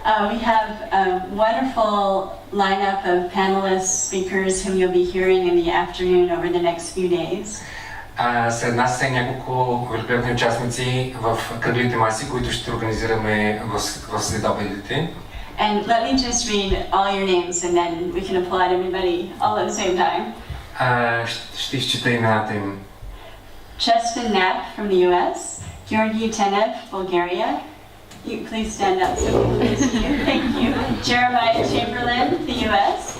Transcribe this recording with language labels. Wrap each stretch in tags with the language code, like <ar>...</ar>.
<en>We have a wonderful lineup of panelists, speakers whom you'll be hearing in the afternoon over the next few days.</en> <bg>Сред нас са няколко великолепни участници в кръглите маси, които ще организираме в следобедите.</bg> <en>And let me just read all your names and then we can applaud everybody all at the same time.</en> <bg>Ще изчита имената им.</bg> <en>Chestin Knapp from the US, Georgi Tenev, Bulgaria. You please stand up so we can see you. Thank you. Jeremiah Chamberlain, the US.</en>